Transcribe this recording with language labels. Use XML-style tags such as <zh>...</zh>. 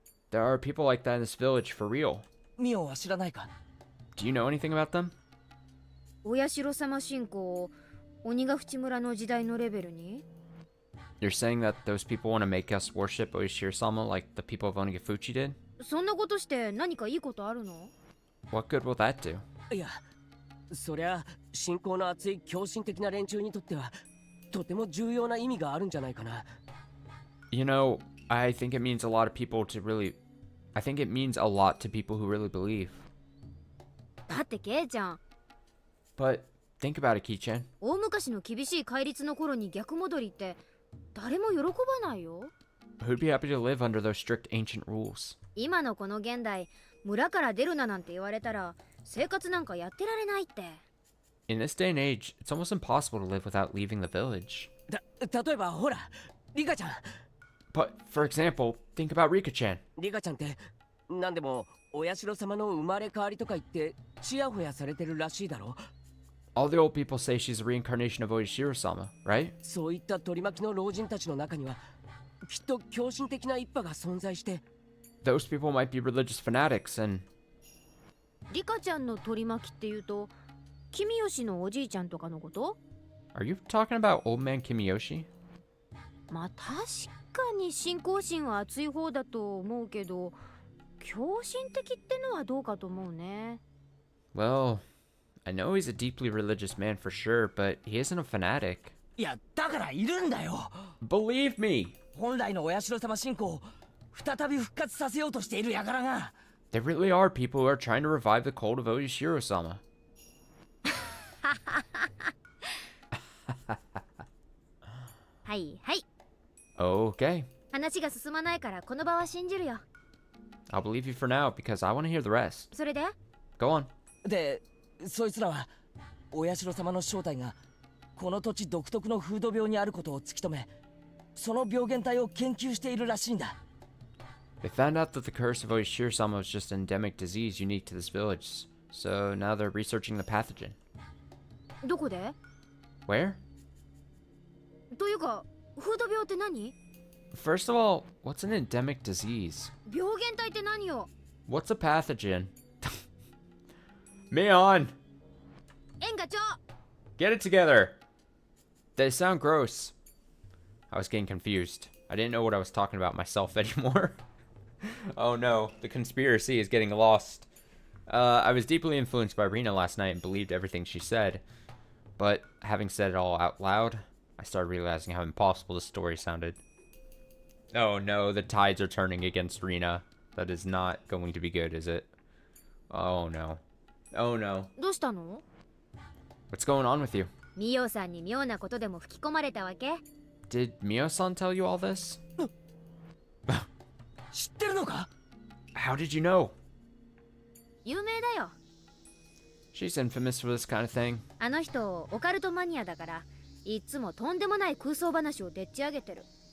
<en>there are people like that in this village for real.</en> <ja>ミオは知らないか？</ja> <en>Do you know anything about them?</en> <ja>お社様信仰を鬼ヶ淵村の時代のレベルに</ja> <en>You're saying that those people want to make us worship Oishiro-sama like the people of Onigafuchi did?</en> <ja>そんなことして何かいいことあるの？</ja> <en>What good will that do?</en> <ja>いや、そりゃ信仰の厚い狂信的な連中にとってはとても重要な意味があるんじゃないかな。</ja> <en>You know, I think it means a lot of people to really... I think it means a lot to people who really believe.</en> <ja>だってケイちゃん、</ja> <en>But think about it, Kichan.</en> <ja>大昔の厳しい戒律の頃に逆戻りって誰も喜ばないよ。</ja> <en>Who'd be happy to live under those strict ancient rules?</en> <ja>今のこの現代、村から出るななんて言われたら生活なんかやってられないって。</ja> <en>In this day and age, it's almost impossible to live without leaving the village.</en> <ja>例えばほら、リカちゃん。</ja> <en>But, for example, think about Rika-chan.</en> <ja>リカちゃんって何でもお社様の生まれ変わりとか言ってちやほやされてるらしいだろ。</ja> <en>All the old people say she's a reincarnation of Oishiro-sama, right?</en> <ja>そういった取り巻きの老人たちの中にはきっと狂信的な一派が存在して。</ja> <en>Those people might be religious fanatics and...</en> <ja>リカちゃんの取り巻きっていうと、君吉のおじいちゃんとかのこと？</ja> <en>Are you talking about old man Kimiyoshi?</en> <ja>まあ確かに信仰心は熱い方だと思うけど、狂信的ってのはどうかと思うね。</ja> <en>Well, I know he's a deeply religious man for sure, but he isn't a fanatic.</en> <ja>いやだからいるんだよ。</ja> <en>Believe me!</en> <ja>本来のお社様信仰を再び復活させようとしている輩が。</ja> <en>There really are people who are trying to revive the cult of Oishiro-sama.</en> <ja>はいはい。</ja> <en>Okay.</en> <ja>話が進まないからこの場は信じるよ。</ja> <en>I'll believe you for now because I want to hear the rest.</en> <ja>それで？</ja> <en>Go on.</en> <ja>で、そいつらはお社様の正体がこの土地独特の風土病にあることを突き止め、その病原体を研究しているらしいんだ。</ja> <en>They found out that the curse of Oishiro-sama was just an endemic disease unique to this village, so now they're researching the pathogen.</en> <ja>どこで？</ja> <en>Where?</en> <ja>というか、風土病って何？</ja> <en>First of all, what's an endemic disease?</en> <ja>病原体って何よ？</ja> <en>What's a pathogen? Mion!</en> <ja>園課長！</ja> <en>Get it together! They sound gross. I was getting confused. I didn't know what I was talking about myself anymore. Oh no, the conspiracy is getting lost. I was deeply influenced by Rina last night and believed everything she said. But having said it all out loud, I started realizing how impossible the story sounded. Oh no, the tides are turning against Rina. That is not going to be good, is it? Oh no. Oh no.</en> <ja>どうしたの？</ja> <en>What's going on with you?</en> <ja>ミオさんに妙なことでも吹き込まれたわけ？</ja> <en>Did Mio-san tell you all this?</en> <ja>知ってるのか？</ja> <en>How did you know?</en> <ja>有名だよ。</ja> <en>She's infamous for this kind of thing.</en> <ja>あの人オカルトマニアだから、いつもとんでもない空想話をでっち上げてる。</ja>